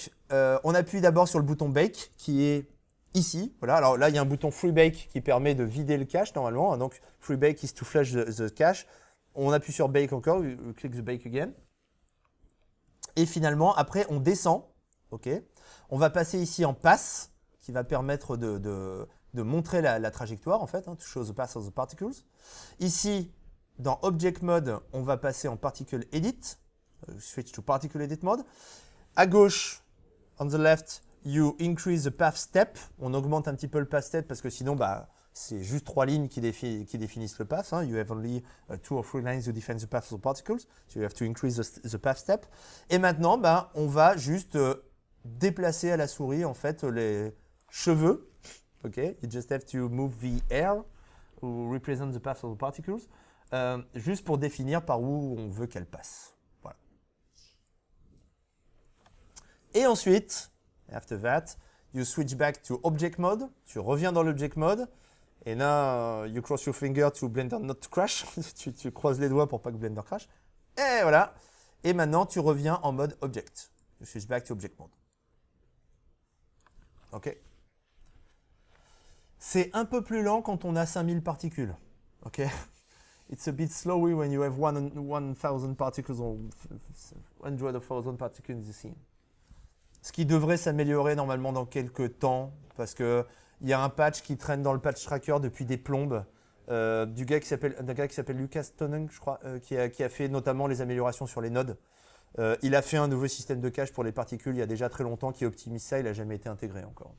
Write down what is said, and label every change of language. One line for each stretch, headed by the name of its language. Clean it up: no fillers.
French: On appuie d'abord sur le bouton Bake qui est ici. Voilà, alors là, il y a un bouton Free Bake qui permet de vider le cache normalement.
English: Donc, Free Bake is to flush the cache.
French: On appuie sur Bake encore,
English: we click the Bake again.
French: Et finalement, après, on descend. Ok, on va passer ici en Pass qui va permettre de montrer la trajectoire, en fait,
English: to show the path of the particles.
French: Ici, dans Object Mode, on va passer en Particle Edit,
English: switch to Particle Edit Mode.
French: À gauche,
English: on the left, you increase the path step.
French: On augmente un petit peu le path step parce que sinon, bah, c'est juste 3 lignes qui définissent le path.
English: You have only 2 or 3 lines to define the path of the particles. So you have to increase the path step.
French: Et maintenant, bah, on va juste déplacer à la souris, en fait, les cheveux.
English: Okay, you just have to move the air who represent the path of the particles,
French: juste pour définir par où on veut qu'elle passe.
English: Voilà.
French: Et ensuite,
English: after that, you switch back to object mode.
French: Tu reviens dans l'object mode. Et là,
English: you cross your finger to Blender not to crash.
French: tu croises les doigts pour pas que Blender crash. Et voilà. Et maintenant, tu reviens en mode object.
English: You switch back to object mode. OK.
French: C'est un peu plus lent quand on a 5000 particules.
English: OK. It's a bit slower when you have 1000 particles or 100,000 particles in the scene.
French: Ce qui devrait s'améliorer normalement dans quelques temps, parce qu'il y a un patch qui traîne dans le patch tracker depuis des plombes, d'un gars qui s'appelle Lucas Tonnen, je crois, qui a fait notamment les améliorations sur les nodes. Il a fait un nouveau système de cache pour les particules il y a déjà très longtemps qui optimise ça, il n'a jamais été intégré encore.